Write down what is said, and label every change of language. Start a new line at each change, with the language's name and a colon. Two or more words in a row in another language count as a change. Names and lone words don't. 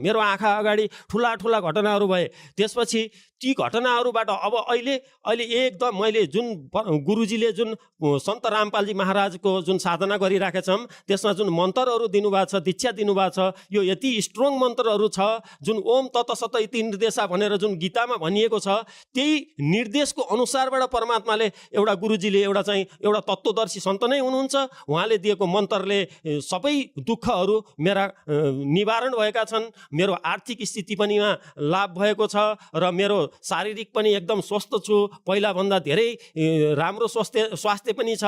Nepali: मेरो आँखा अगाडि ठुला ठुला घटनाहरू भए। त्यसपछि ती घटनाहरूबाट अब अहिले एकदम मैले जुन गुरुजीले जुन सन्त रामपालजी महाराजको जुन साधना गरिराखेका छौँ त्यसमा जुन मन्त्रहरू दिनुभएको छ, दीक्षा दिनुभएको छ, यो यति स्ट्रङ मन्त्रहरू छ जुन
Sanskrit: ओम ततसत इति निर्देशा
Nepali: भनेर जुन गीतामा भनिएको छ, त्यही निर्देशको अनुसारबाट परमात्माले एउटा गुरुजीले एउटा तत्त्वदर्शी सन्त नै हुनुहुन्छ, उहाँले दिएको मन्त्रले सबै दुःखहरू मेरा निवारण भएका छन्। मेरो आर्थिक स्थिति पनि लाभ भएको छ र मेरो शारीरिक पनि एकदम स्वस्थ छु, पहिलाभन्दा धेरै राम्रो स्वास्थ्य पनि छ।